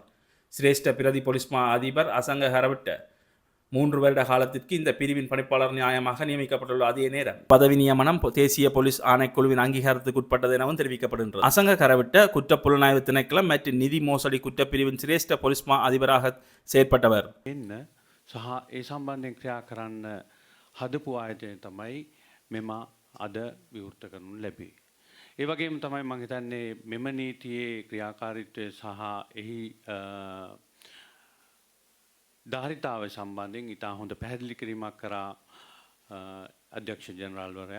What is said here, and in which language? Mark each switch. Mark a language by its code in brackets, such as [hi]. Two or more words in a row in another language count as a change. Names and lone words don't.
[ta] சிரேஷ்ட பிரதி போலீஸ் மா அதிபர் அசங்க ஹரவிட்ட 3 வருட காலத்திற்கு இந்த பிரிவின் பணிப்பாளர் நியாயமாக நியமிக்கப்பட்டுள்ள அதே நேரம் பதவி நியமனம் தேசிய போலீஸ் ஆணைக்குழுவின் அங்கீகாரத்துக்கு உட்பட்டது எனவும் தெரிவிக்கப்படுகின்றது. அசங்க கரவிட்ட குற்ற புலனாய்வு திணைக்களம் மற்றும் நிதி மோசடி குற்றப்பிரிவின் சிரேஷ்ட போலீஸ் மா அதிபராக செயற்பட்டவர். [si] සහ ඒ සම්බන්ධයෙන් ක්‍රියා කරන්න හදපු ආයතනය තමයි මෙම අද විවෘත කරනු ලැබේ. ඒ වගේම තමයි මම හිතන්නේ මෙම නීතියේ ක්‍රියාකාරීත්වය සහ එහි ධාරිතාව සම්බන්ධයෙන් ඉතා හොඳ පැහැදිලි කිරීමක් කරා අධ්‍යක්ෂ ජනරාල්වරයා.